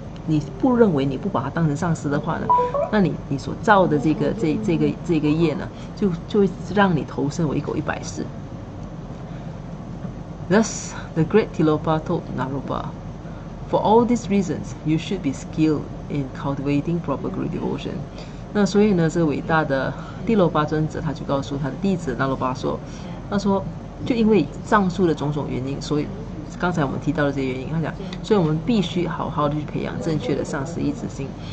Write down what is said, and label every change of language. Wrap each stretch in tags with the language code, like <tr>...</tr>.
<zh>你不认为你不把它当成上司的话呢，那你所造的这个业呢，就会让你投身为狗100世。</zh> <en>Thus, the great Tilopa told Naropa, "For all these reasons, you should be skilled in cultivating proper Guru devotion."</en> <zh>那所以呢，这个伟大的蒂罗巴尊者他就告诉他的弟子那罗巴说，他说就因为上述的种种原因，所以刚才我们提到的这些原因，他讲，所以我们必须好好的去培养正确的上师依止心。</zh>